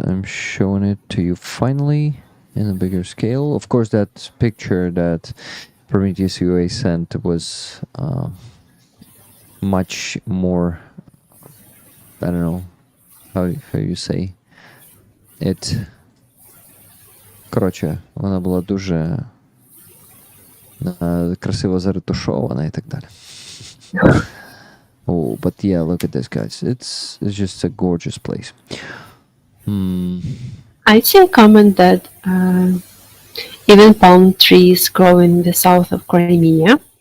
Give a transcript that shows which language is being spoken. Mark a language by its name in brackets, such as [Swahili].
[English] I'm showing it to you finally in a bigger scale. Of course, that picture that Prometheus UA sent was much more, I don't know how you say it. [Ukrainian] Коротше, вона була дуже красиво заретушована і так далі. [English] Oh, but yeah, look at this, guys. It's just a gorgeous place. I see a comment that even palm trees grow in the south of Crimea.